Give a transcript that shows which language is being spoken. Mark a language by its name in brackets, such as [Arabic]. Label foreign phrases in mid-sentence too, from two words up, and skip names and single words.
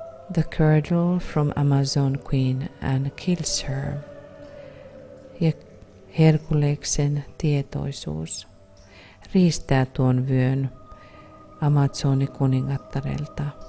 [English] the girdle from Amazon Queen and kills her. [Finnish] Ja Herkuleksen tietoisuus riistää tuon vyön Amazoni kuningattarelta.